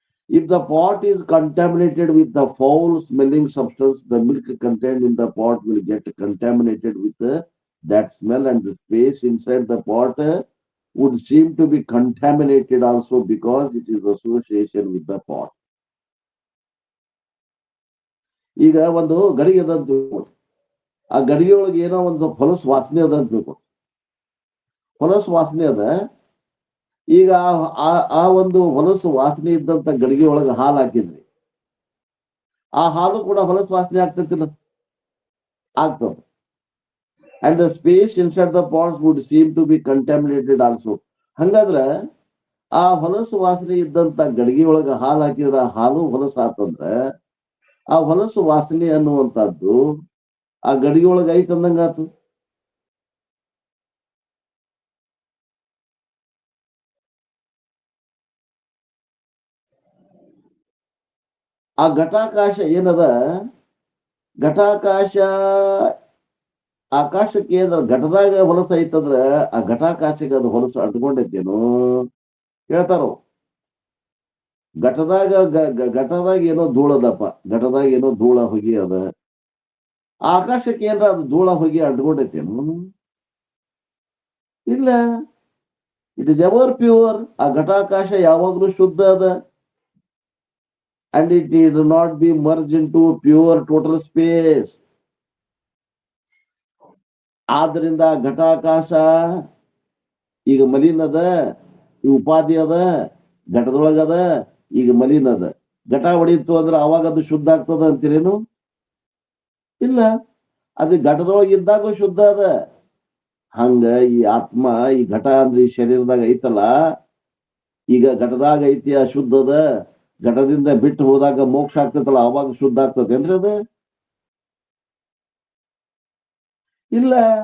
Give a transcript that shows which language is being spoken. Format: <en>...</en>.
<en>If the pot is contaminated with the foul smelling substance, the milk contained in the pot will get contaminated with that smell, and the space inside the pot would seem to be contaminated also because it is association with the pot.</en> <kn>ಈಗ ಒಂದು ಗಡಿಗೆ ಅದ ಅಂತ ತಿಳ್ಕೊಂಡು, ಆ ಗಡಿಗೆ ಒಳಗೆ ಏನೋ ಒಂದು ಹೊಲಸು ವಾಸನೆ ಅದ ಅಂತ ತಿಳ್ಕೊಂಡು, ಹೊಲಸು ವಾಸನೆ ಅದ. ಈಗ ಆ ಒಂದು ಹೊಲಸು ವಾಸನೆ ಇದ್ದಂತ ಗಡಿಗೆ ಒಳಗೆ ಹಾಲು ಹಾಕಿದ್ರಿ, ಆ ಹಾಲು ಕೂಡ ಹೊಲಸು ವಾಸನೆ ಆಗ್ತೈತಿಲ್ಲ? ಆಗ್ತದ.</kn> <en>And the space inside the pots would seem to be contaminated also.</en> <kn>ಹಂಗಾದ್ರ ಆ ಹೊಲಸು ವಾಸನೆ ಇದ್ದಂತ ಗಡಿಗೆ ಒಳಗ ಹಾಲು ಹಾಕಿದ್ರ ಹಾಲು ಹೊಲಸು ಆತಂದ್ರ ಆ ಹೊಲಸು ವಾಸನೆ ಅನ್ನುವಂಥದ್ದು ಆ ಗಡಿಗೆ ಒಳಗ ಐತ್ ಅಂದಂಗ ಆತು. ಆ ಘಟಾಕಾಶ ಏನದ, ಘಟಾಕಾಶ ಆಕಾಶಕ್ಕೆ ಏನಾರ ಘಟದಾಗ ಹೊಲಸು ಐತಂದ್ರ ಆ ಘಟಾಕಾಶಕ್ಕೆ ಅದು ಹೊಲಸು ಅಂಟ್ಕೊಂಡೈತೇನು ಹೇಳ್ತಾರ. ಘಟದಾಗ ಏನೋ ಧೂಳದಪ್ಪ, ಘಟದಾಗ ಏನೋ ಧೂಳ ಹೊಗಿ ಅದ, ಆಕಾಶಕ್ಕೆ ಏನಾರ ಅದು ಧೂಳ ಹೊಗಿ ಅಂಟ್ಕೊಂಡೈತೇನು? ಇಲ್ಲ.</kn> <en>It is ever pure.</en> <kn>ಆ ಘಟಾಕಾಶ ಯಾವಾಗ್ಲೂ ಶುದ್ಧ ಅದ.</kn> <en>and it did not be merged into pure total space.</en> <kn>ಆದ್ರಿಂದ ಘಟಾಕಾಶ ಈಗ ಮಲಿನದ, ಈ ಉಪಾಧಿ ಅದ, ಘಟದೊಳಗದ, ಈಗ ಮಲಿನದ. ಘಟ ಹೊಡಿತು ಅಂದ್ರೆ ಅವಾಗ ಅದು ಶುದ್ಧ ಆಗ್ತದ ಅಂತೀರೇನು? ಇಲ್ಲ. ಅದು ಘಟದೊಳಗೆ ಇದ್ದಾಗ ಶುದ್ಧ ಅದ. ಹಂಗ ಈ ಆತ್ಮ, ಈ ಘಟ ಅಂದ್ರೆ ಈ ಶರೀರದಾಗ ಐತಲ್ಲ, ಈಗ ಘಟದಾಗ ಐತಿ ಅಶುದ್ಧದ, ಘಟದಿಂದ ಬಿಟ್ಟು ಹೋದಾಗ ಮೋಕ್ಷ ಆಗ್ತೈತಲ್ಲ ಅವಾಗ ಶುದ್ಧ ಆಗ್ತದೇನ್ರಿ ಅದು? ಇಲ್ಲ.</kn>